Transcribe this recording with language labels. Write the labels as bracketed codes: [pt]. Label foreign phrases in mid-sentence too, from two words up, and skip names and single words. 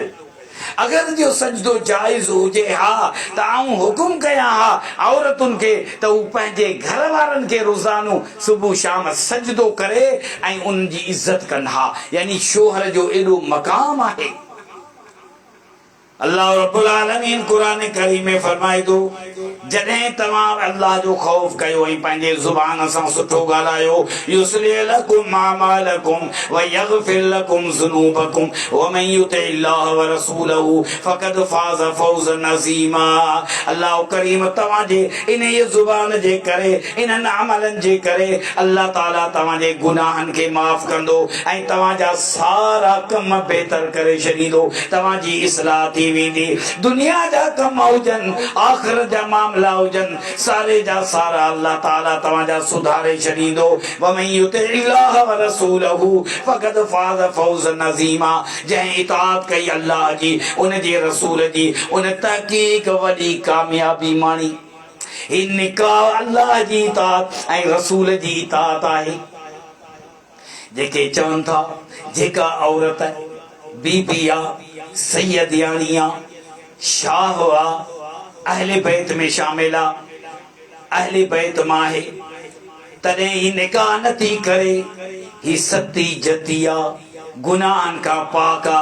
[sd] अगर जो सजदो जायज़ हुजे हा त आऊं हुकुम कया हा औरतुन के त उ पंहिंजे घर वारन के रोज़ानो सुबह शाम सजदो करे ऐं उन जी इज्जत कन हा। यानी शोहर जो एडो मकाम आहे। [ar] الله رب العالمين [sd] कुरान करीम में फरमाए थो जॾहिं तव्हां अल्लाह जो खौफ कयो ऐं पंहिंजे ज़ुबान सां सुठो ॻाल्हायो [ar] يصلح لكم أعمالكم ويغفر لكم ذنوبكم ومن يطع الله ورسوله فقد فاز فوزا عظيما. [sd] अल्लाह करीम तव्हांजे इन ज़ुबान जे करे इन्हनि अमलनि जे करे अल्लाह ताला तव्हांजे गुनाहनि खे माफ़ कंदो ऐं तव्हांजा सारा कम बहितर करे छॾींदो। तव्हांजी इस्लाह थी वेंदी। दुनिया जा कम हुजनि आख़िरत जा मामला हुजनि सारे जा सारा अल्लाह ताला तव्हांजा सुधारे छॾींदो। [ar] ومن يطع الله ورسوله فقد فاز فوزا عظيما. [sd] जंहिं इताअत कई अल्लाह जी उन जे रसूल जी उन तहक़ीक़ वॾी कामयाबी माणी। ही निकाह अल्लाह जी इताअत ऐं रसूल जी इताअत आहे। जेके चवनि था जेका औरत बीबी आ सैयदियाणी आ शाह आ अहले बैत में शामिल आ अहले बैत मां आहे तॾहिं ही निकाह नथी करे ही सती जती आ गुनाहनि खां पाक आ।